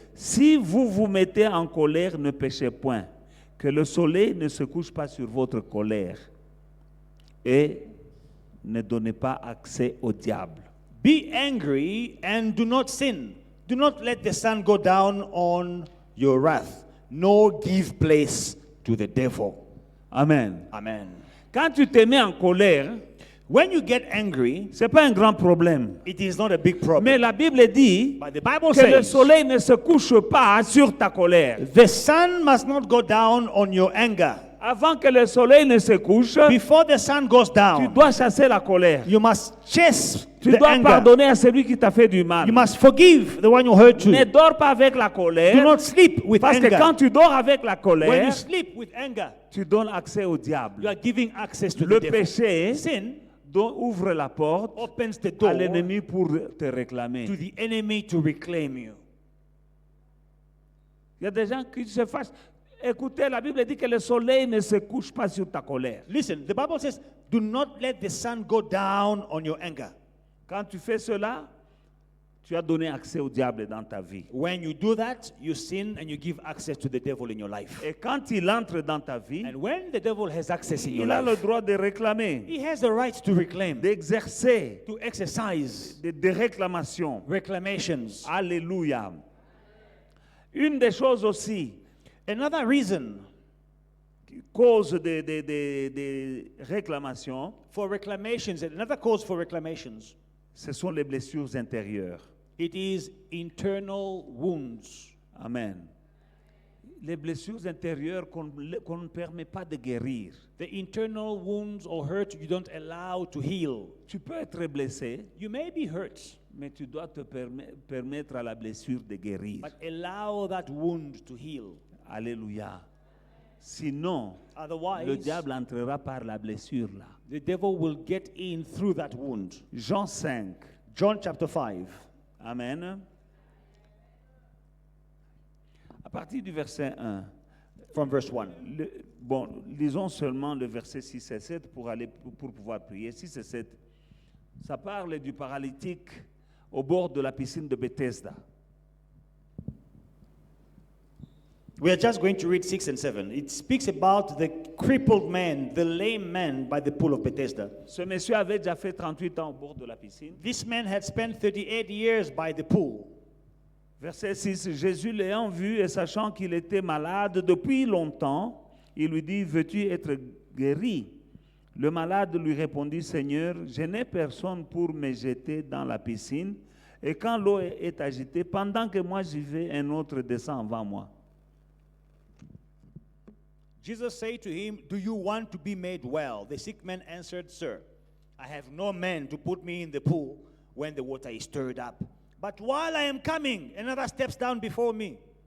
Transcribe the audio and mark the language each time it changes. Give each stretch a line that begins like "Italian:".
French: Si vous vous mettez en colère, ne péchez point, que le soleil ne se couche pas sur votre colère, et ne donnez pas accès au diable.
English: Be angry and do not sin. Do not let the sun go down on your wrath, nor give place to the devil. Amen. Amen.
French: Quand tu te mets en colère,
English: When you get angry,
French: c'est pas un grand problème.
English: it is not a big problem.
French: Mais la Bible dit
English: But the Bible
French: que le
English: says
French: soleil ne se couche pas sur ta colère.
English: the sun must not go down on your anger.
French: Avant que le soleil ne se couche,
English: Before the sun goes
French: tu
English: down,
French: dois chasser la colère.
English: you must chase
French: Tu
English: the
French: dois
English: anger.
French: pardonner à celui qui t'a fait du mal.
English: You must forgive the one who hurt
French: Ne
English: you.
French: dors pas avec la
English: Do
French: colère.
English: not sleep with
French: Parce que
English: anger.
French: quand tu dors avec la
English: When
French: colère,
English: you sleep with anger,
French: tu donnes accès au
English: you
French: diable.
English: are giving access to
French: Le
English: the devil.
French: péché
English: Sin
French: ouvre la porte
English: opens the
French: à
English: door
French: l'ennemi pour te réclamer.
English: to the enemy to reclaim you.
French: Il y a des gens qui se fâchent. Écoutez, la Bible dit que le soleil ne se couche pas sur ta colère.
English: Listen, the Bible says, do not let the sun go down on your anger.
French: Quand tu fais cela, tu as donné accès au diable dans ta vie.
English: When you do that, you sin and you give access to the devil in your life.
French: Et quand il entre dans ta vie,
English: And when the devil has access in your
French: il a le
English: life,
French: droit de réclamer,
English: he has the right to reclaim,
French: d'exercer
English: to exercise
French: des réclamations.
English: reclamations.
French: Alléluia. Une des choses aussi
English: Another reason
French: qui cause des réclamations,
English: for reclamations, another cause for reclamations,
French: ce sont les blessures intérieures.
English: it is internal wounds. Amen.
French: Les blessures intérieures qu'on ne permet pas de guérir.
English: The internal wounds or hurt you don't allow to heal.
French: Tu peux être blessé,
English: You may be hurt,
French: mais tu dois te permettre à la blessure de guérir.
English: but allow that wound to heal.
French: Alléluia. Sinon, le
English: Otherwise,
French: diable entrera par la blessure là.
English: the devil will get in through that wound.
French: Jean 5.
English: John chapter 5, Amen.
French: À partir du verset 1.
English: from verse 1.
French: Lisons seulement le verset 6 et 7 pour pouvoir prier. 6 et 7. Ça parle du paralytique au bord de la piscine de Bethesda.
English: We are just going to read 6 and 7. It speaks about the crippled man, the lame man by the pool of Bethesda.
French: Ce monsieur avait déjà fait 38 ans au bord de la piscine.
English: This man had spent 38 years by the pool.
French: Verset 6. Jésus l'ayant vu et sachant qu'il était malade depuis longtemps, il lui dit, veux-tu être guéri? Le malade lui répondit, Seigneur, je n'ai personne pour me jeter dans la piscine, et quand l'eau est agitée, pendant que moi j'y vais, un autre descend avant moi.
English: Jesus said to him, do you want to be made well? The sick man answered, Sir, I have no man to put me in the pool when the water is stirred up. But while I am coming, another steps down before me.